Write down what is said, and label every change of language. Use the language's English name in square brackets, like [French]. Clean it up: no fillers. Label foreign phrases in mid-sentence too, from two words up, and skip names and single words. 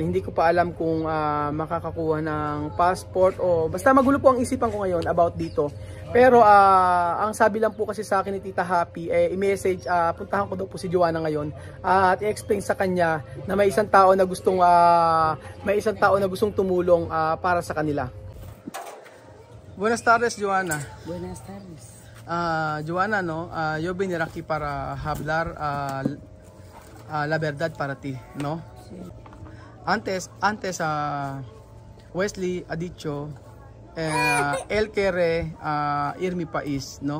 [Filipino] Hindi ko pa alam kung makakakuha ng passport o basta magulo po ang isipan ko ngayon about dito. Pero ang sabi lang po kasi sa akin ni Tita Happy, i-message, puntahan ko daw po si Joanna ngayon at i-explain sa kanya na may isang tao na gustong tumulong para sa kanila. [Spanish] Buenas tardes, Joanna. Buenas tardes. Joanna, no, yo vine aquí para hablar la verdad para ti, ¿no? Sí. Antes Wesley ha dicho él quiere ir mi país, ¿no?